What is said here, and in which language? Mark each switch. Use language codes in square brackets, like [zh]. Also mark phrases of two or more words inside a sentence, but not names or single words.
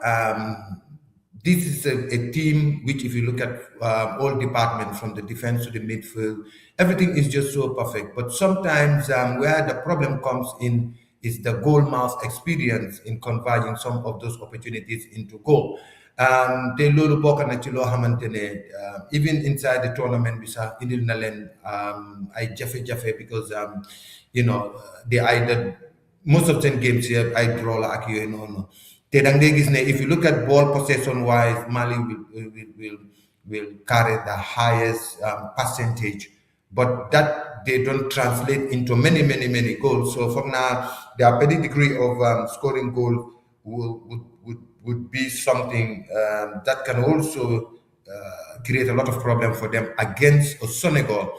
[en] This is a team which, if you look at all departments from the defense to the midfield, everything is just so perfect. But sometimes where the problem comes in is the goal mouth experience in converting some of those opportunities into goal. [wo] Te loolu bokk na ci loo xamante ne [en] even inside the tournament [wo] bi sax indil na leen ay jafe-jafe [en] because they either most of them games here [wo] ay draw la ak yooyu noonu te dang dee gis ne [en] if you look at ball possession wise, Mali will carry the highest percentage, but that they don't translate into many goals. So from now, their pedigree of scoring goals would be something that can also create a lot of problem for them against Senegal.